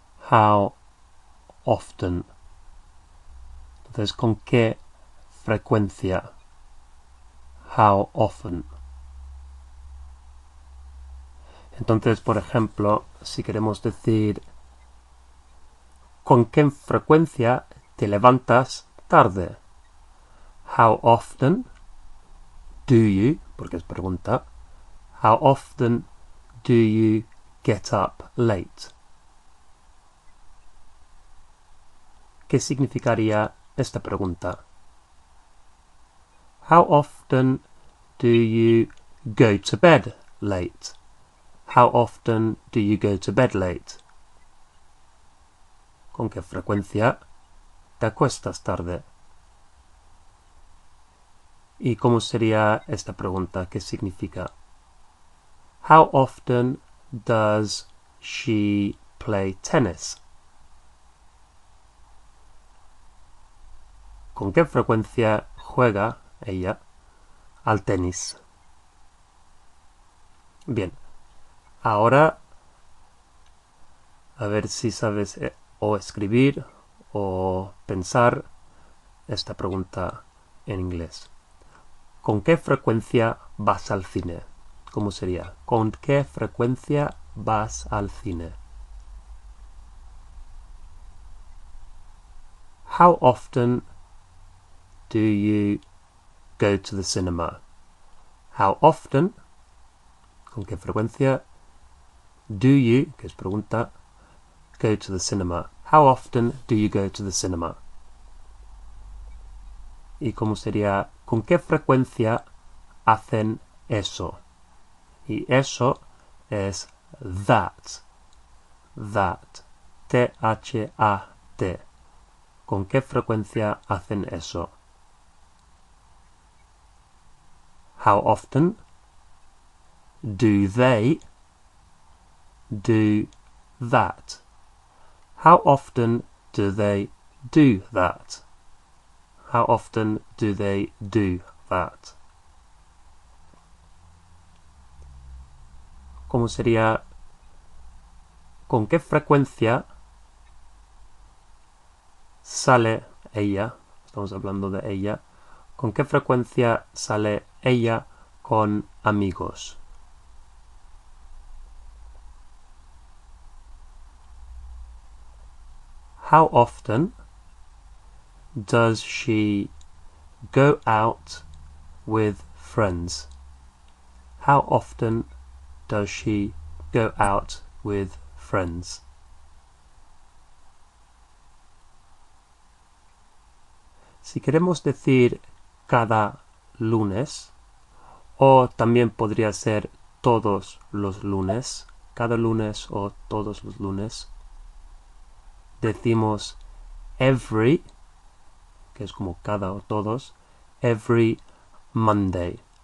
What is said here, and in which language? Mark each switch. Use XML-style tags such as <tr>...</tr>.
<en>How often.</en> <es>Entonces, ¿con qué frecuencia? How often. Entonces, por ejemplo, si queremos decir ¿con qué frecuencia te levantas tarde?</es> <en>How often do you,</en> <es>porque es pregunta,</es> <en>how often do you get up late?</en> <es>¿Qué significaría esta pregunta?</es> <en>How often do you go to bed late? How often do you go to bed late?</en> <es>¿Con qué frecuencia te acuestas tarde? ¿Y cómo sería esta pregunta? ¿Qué significa?</es> <en>How often does she play tennis?</en> <es>¿Con qué frecuencia juega ella al tenis? Bien, ahora a ver si sabes o escribir o pensar esta pregunta en inglés. ¿Con qué frecuencia vas al cine? ¿Cómo sería? ¿Con qué frecuencia vas al cine?</es> <en>How often do you go to the cinema? How often,</en> <es>¿con qué frecuencia?</es> <en>Do you,</en> <es>que es pregunta,</es> <en>go to the cinema? How often do you go to the cinema?</en> <es>¿Y cómo sería? ¿Con qué frecuencia hacen eso? Y eso es that. That. T-H-A-T. ¿Con qué frecuencia hacen eso?</es> <en>How often do they do that? How often do they do that? How often do they do that?</en> <es>¿Cómo sería? ¿Con qué frecuencia sale ella? Estamos hablando de ella. ¿Con qué frecuencia sale ella con amigos?</es> <en>How often does she go out with friends? How often does she go out with friends?</en> <es>Si queremos decir cada lunes, o también podría ser todos los lunes, cada lunes o todos los lunes, decimos every, que es como cada o todos,</es> <en>every Monday.</en>